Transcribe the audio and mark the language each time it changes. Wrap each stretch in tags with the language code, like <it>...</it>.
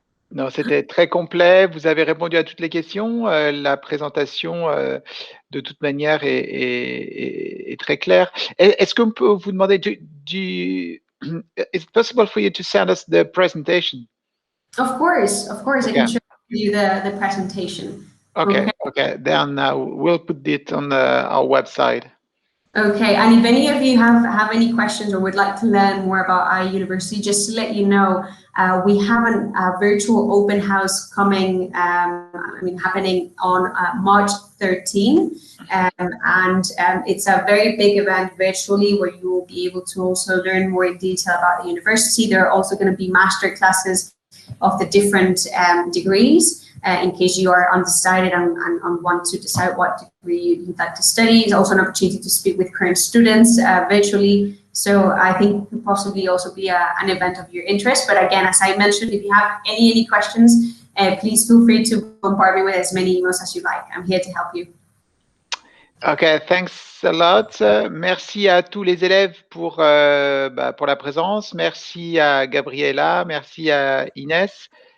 <fr>Non, c'était très complet. Vous avez répondu à toutes les questions. La présentation, de toute manière, est très claire. Est-ce qu'on peut vous demander,</fr> <en>is it possible for you to send us the presentation? Of course. Okay. I can show you the presentation. Okay. Then we'll put it on our website. Okay, and if any of you have any questions or would like to learn more about iUniversity, just to let you know, we have a virtual open house coming, happening on March 13, and it's a very big event virtually where you will be able to also learn more in detail about the university. There are also going to be master classes of the different degrees. In case you are undecided and want to decide what degree you'd like to study. It's also an opportunity to speak with current students virtually. So I think it could possibly also be an event of your interest. But again, as I mentioned, if you have any questions, please feel free to bombard me with as many emails as you like. I'm here to help you. Okay, thanks a lot.</en> <fr>Merci à tous les élèves pour la présence. Merci à Gabriela, merci à Inès.</fr>